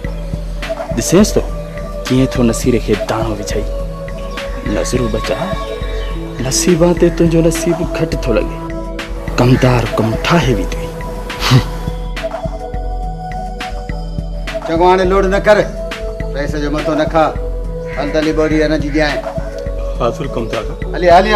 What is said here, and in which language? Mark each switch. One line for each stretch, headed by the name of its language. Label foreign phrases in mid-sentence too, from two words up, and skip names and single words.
Sindhi: ॾिसेसि तो कीअं थो नसीर खे दाणो विझाई। नज़रूं बचा, नसीबां ते तुंहिंजो नसीब घटि थो लॻे। कमदार कम ठाहे बि थी। चङो हाणे लोड न कर, पैसे जो मथो न खा, हल तली बोरी न जी ॾियां। हाज़ुर कमदार। हलिया हलिया